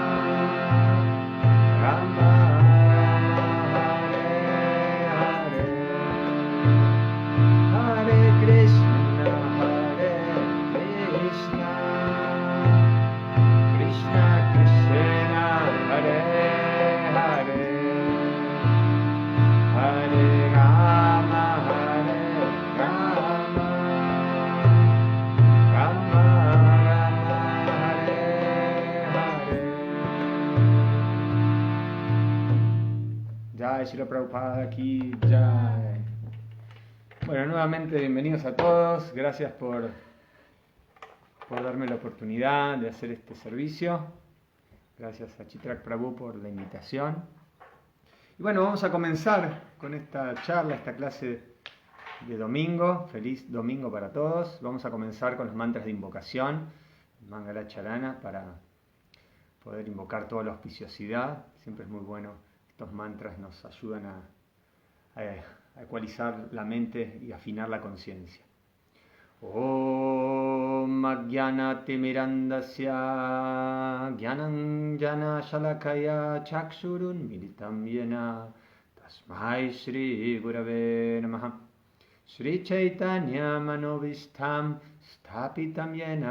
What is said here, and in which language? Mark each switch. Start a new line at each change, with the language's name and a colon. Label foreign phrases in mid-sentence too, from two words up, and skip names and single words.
Sanskrit: Rama Rama, Hare Hare, Hare Krishna, Hare Krishna, Krishna Krishna, Hare Hare, Hare Rama, Hare Rama. Rama Rama Hare Hare.
Hindi: Jai Srila Prabhupada ki Jai.
Spanish: Bueno, nuevamente bienvenidos a todos. Gracias por darme la oportunidad de hacer este servicio. Gracias a Chitrak Prabhu por la invitación. Y bueno, vamos a comenzar con esta charla, esta clase de domingo. Feliz domingo para todos. Vamos a comenzar con los mantras de invocación, Mangalacharana, para poder invocar toda la auspiciosidad. Siempre es muy bueno. Estos mantras nos ayudan a ecualizar la mente y afinar la conciencia.
Sanskrit: Om Ajnanati Mirandasya Jnananjana Shalakaya Chakshurun Militam Yena Tasmai Shri Gurave Namaha Shri Chaitanya Manovishtam Stapitam Yena